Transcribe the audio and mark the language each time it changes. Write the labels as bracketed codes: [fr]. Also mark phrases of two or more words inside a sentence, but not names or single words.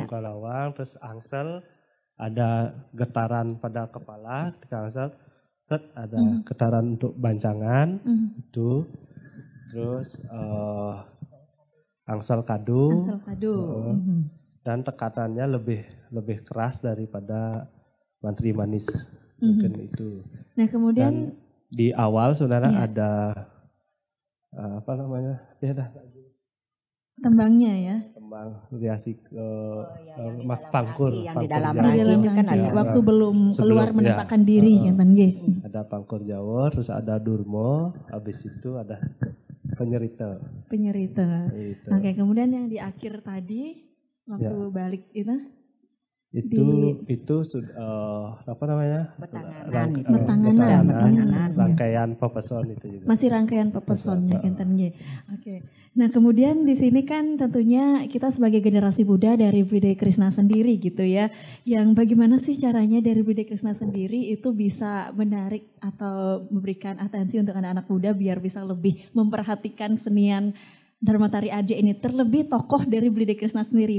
[id] Mungkah Lawang, terus angsel, ada getaran pada kepala, ketika angsel, ada getaran untuk bancangan, itu, terus angsel kadu, dan tekanannya lebih keras daripada Mantri Manis, mungkin itu. Nah kemudian Di awal saudara ada apa namanya? Ya dah. Tembangnya ya. Tembang riasi ke pangkur. Yang di dalam rangki kan ada. Waktu belum keluar menampakkan diri kan nggih. Ada pangkur Jawa, terus ada Durmo, habis itu ada penyerita. Gitu. Oke, kemudian yang di akhir tadi waktu balik itu sudah apa namanya? Metanganan. Rangkaian pepeson itu juga. Masih rangkaian pepesonnya enten nggih. Oke. Nah, kemudian di sini kan tentunya kita sebagai generasi muda dari Bride Krishna sendiri gitu ya. Yang bagaimana sih caranya dari Bride Krishna sendiri itu bisa menarik atau memberikan atensi untuk anak-anak muda biar bisa lebih memperhatikan kesenian Dharma Tari Arja ini, terlebih tokoh dari Bride Krishna sendiri.